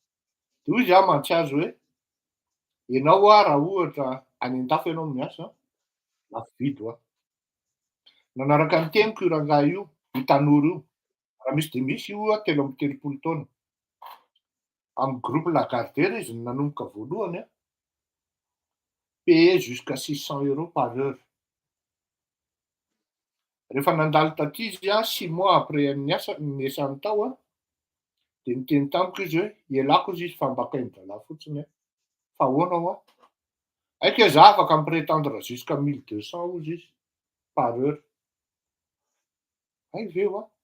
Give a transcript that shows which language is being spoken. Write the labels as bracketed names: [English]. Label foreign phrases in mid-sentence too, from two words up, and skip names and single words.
[Malagasy] De hoy izy mantsiazo hoe ianao raha ohatra any an-dafy ianao miasa, lafo vidy ho aho. Nanaraka ny teniko io rangahy io, io tanora io, raha misy de misy io telo amby telopolo taona. Amy groupe Lagardère izy no nanomboka voalohany [French] payé jusqu'à 600 € par heure. [Malagasy] Rehefa nandalo taty izy [French] 6 mois après [Malagasy] niasany tao dia niteny tamiko izy hoe ialako izy fa mbakainy zalahy fotsiny fa ahoana ho aho? Aiky za afaka mi-prétendre jusqu'à 1200 hozy izy [French] par heure. [Malagasy] Ay ve ho aho?